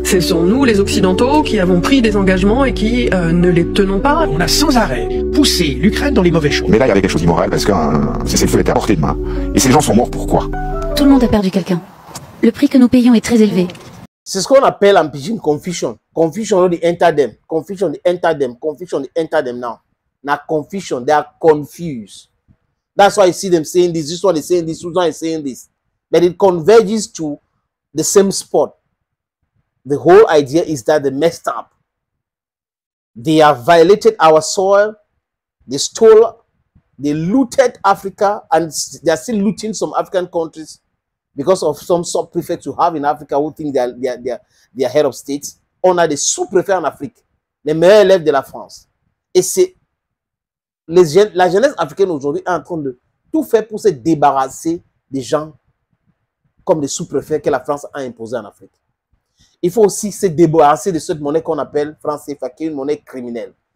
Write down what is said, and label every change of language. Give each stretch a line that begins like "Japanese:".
French: Ce sont nous, les Occidentaux, qui avons pris des engagements et qui ne les tenons pas. On a sans arrêt poussé l'Ukraine dans les mauvais choix. Mais là, il y avait quelque chose d'immoral parce qu'un cessez-le-feu était à portée de main. Et ces gens sont morts pourquoi? Tout le monde a perdu quelqu'un. Le prix que nous payons est très élevé. C'est ce qu'on appelle en pidgin confusion.
English: Confusion de enter them. Confusion de enter them. Confusion de enter them now. Not confusion. They are confused. That's why you see them saying this one is saying this one is saying this. But it converges to the same spot. The whole idea is that they messed up. They have violated our soil. They stole, they looted Africa, and they are still looting some African countries because of some sub-prefects you have in Africa who think they are head of state.
French: On a des sous-préfets en Afrique, les meilleurs élèves de la France. Et c'est la jeunesse africaine aujourd'hui est en train de tout faire pour se débarrasser des gens comme des sous-préfets que la France a imposés en Afrique. Il faut aussi se débarrasser de cette monnaie qu'on appelle franc CFA, qui est une monnaie criminelle.